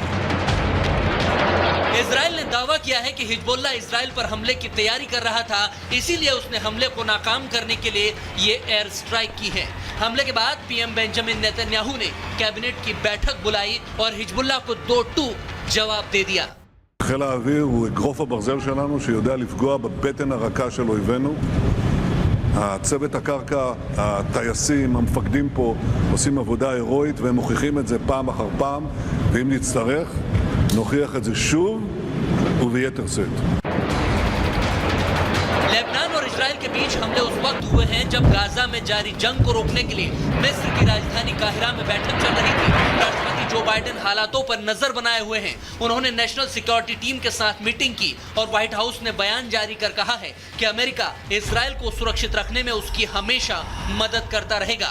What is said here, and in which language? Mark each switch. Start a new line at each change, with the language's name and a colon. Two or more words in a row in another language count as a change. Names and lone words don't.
Hindi: इजराइल ने दावा किया है कि हिजबुल्ला इजराइल पर हमले की तैयारी कर रहा था, इसीलिए उसने हमले को नाकाम करने के लिए ये
English: air strike
Hindi: की है। हमले के बाद पीएम बेंजामिन नेतन्याहू ने कैबिनेट की बैठक बुलाई और हिजबुल्ला को 2 टूक जवाब दे दिया।
Hebrew: חיל האוויר הוא אגרוף הברזל שלנו שיודע לפגוע בבטן הרכה של אויבינו. הצוות הקרקע, הטייסים, המפקדים פה עושים עבודה הירואית והם מוכיחים את זה פעם אחר פעם, ואם נצטרך נוכיח את זה שוב וביתר שאת.
Hindi: लेबनान और इजराइल के बीच हमले उस वक्त हुए हैं जब गाजा में जारी जंग को रोकने के लिए मिस्र की राजधानी काहिरा में बैठक चल रही थी। राष्ट्रपति जो बाइडेन हालातों पर नजर बनाए हुए हैं। उन्होंने
English: national security team
Hindi: के साथ मीटिंग की और व्हाइट हाउस ने बयान जारी कर कहा है कि अमेरिका इजराइल को सुरक्षित रखने में उसकी हमेशा मदद करता रहेगा।